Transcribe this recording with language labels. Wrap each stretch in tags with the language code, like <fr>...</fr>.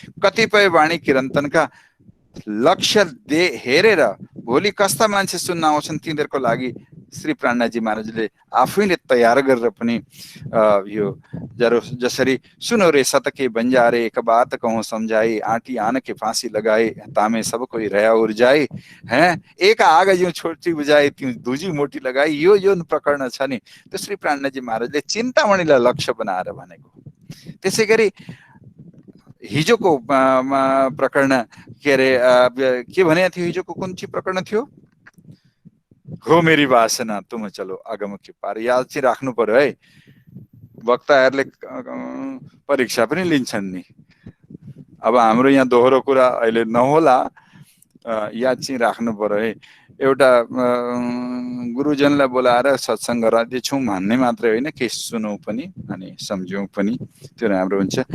<ne>कतिपय वाणी किरन्तनका लक्ष्य हेरेर भोलि कस्ता मान्छे सुन्न आउँछन् तिनीहरूको लागि श्री प्राणनाथजी महाराजले आफैले तयार गरेर पनि यो जसरी</ne> <hi>सुनो रे सतके बंजारे एक बात कहूँ समझाई, आटी आन के फांसी लगाए तामे सब कोई रया उर्जाई हैं, एक आग जो छोटी बुझाई त्यों दूजी मोटी लगाई।</hi> <ne>यो प्रकरण छ नि, त्यो श्री प्राणनाथजी महाराजले चिन्तामणिलाई लक्ष्य बनाएर भनेको। त्यसै गरी हिजोको प्रकरण के अरे के भनेको थियो, हिजोको कुन चाहिँ प्रकरण थियो?</ne> <hi>हो मेरी वासना तुम चलो अगम के पार।</hi> <ne>याद चाहिँ राख्नु पर्यो है, वक्ताहरूले परीक्षा पनि लिन्छन् नि। अब हाम्रो यहाँ दोहोरो कुरा अहिले नहोला, याद चाहिँ राख्नु पर्यो है। एउटा गुरुजनलाई बोलाएर सत्सङ्ग गर्दैछौँ भन्ने मात्रै होइन, केही सुनौँ पनि अनि सम्झौँ पनि, त्यो राम्रो हुन्छ।</ne>